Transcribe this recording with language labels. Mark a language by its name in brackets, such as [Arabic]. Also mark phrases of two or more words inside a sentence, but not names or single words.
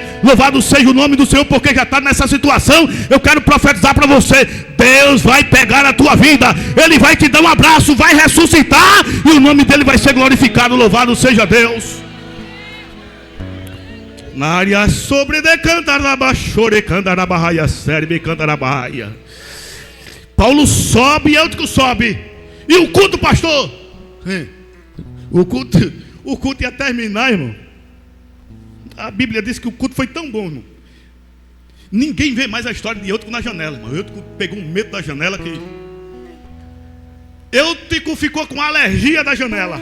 [Portuguese] Louvado seja o nome do Senhor, porque já está nessa situação. Eu quero profetizar para você: Deus vai pegar a tua vida, Ele vai te dar um abraço, vai ressuscitar, e o nome dEle vai ser glorificado. Louvado seja Deus. Na área sobre de cantarabachore, cantarabaia, serbe, cantarabaia. Paulo sobe, Eutico sobe. E o culto, pastor? O culto ia terminar, irmão. A Bíblia diz que o culto foi tão bom, irmão. Ninguém vê mais a história de Eutico na janela, irmão. Eutico pegou um medo da janela que... Eutico ficou com alergia da janela.